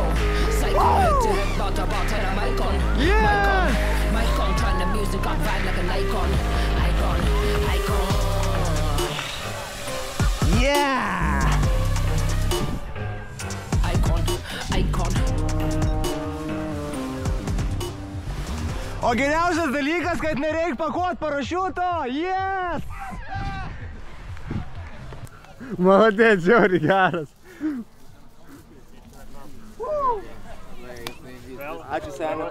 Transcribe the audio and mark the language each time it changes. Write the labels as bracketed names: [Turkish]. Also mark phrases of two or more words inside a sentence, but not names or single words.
[English] Do it, bar, turn the mic on. Mic on, turn the music on, vibe like an icon. Yeah! Icon. [Lithuanian] O geriausias dalykas, kad nereik pakuot parašiuto. [English] Yes! [Lithuanian] Maladėt, žiauriai geras. Ačiū seniai.